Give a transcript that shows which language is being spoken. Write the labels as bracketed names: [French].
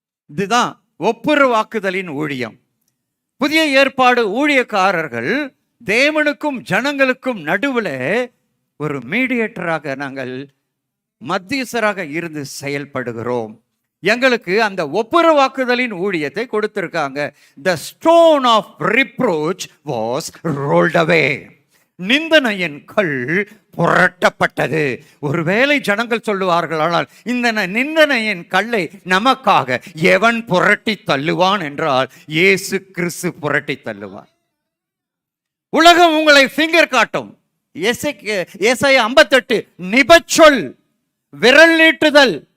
[Tamil] இதுதான் ஒப்புரவாக்குதலின் ஊழியம். புதிய ஏற்பாடு ஊழியக்காரர்கள் தேவனுக்கும் ஜனங்களுக்கும் நடுவில் ஒரு மீடியேட்டராக, நாங்கள் மத்தியஸ்தராக இருந்து செயல்படுகிறோம். எங்களுக்கு அந்த ஒப்புரவாக்குதலின் ஊழியத்தை கொடுத்திருக்காங்க. [English] The stone of reproach was rolled away. [Tamil] நிந்தனையின் கல் புரட்டப்பட்டது. ஒருவேளை ஜனங்கள் சொல்லுவார்கள், ஆனால் இந்த நிந்தனையின் கல்லை நமக்காக எவன் புரட்டி தள்ளுவான் என்றால் இயேசு கிறிஸ்து புரட்டி தள்ளுவான். உலகம் உங்களை ஃபிங்கர் காட்டும். ஏசாயா 58 நிபச்சொல், விரல் நீட்டுதல்.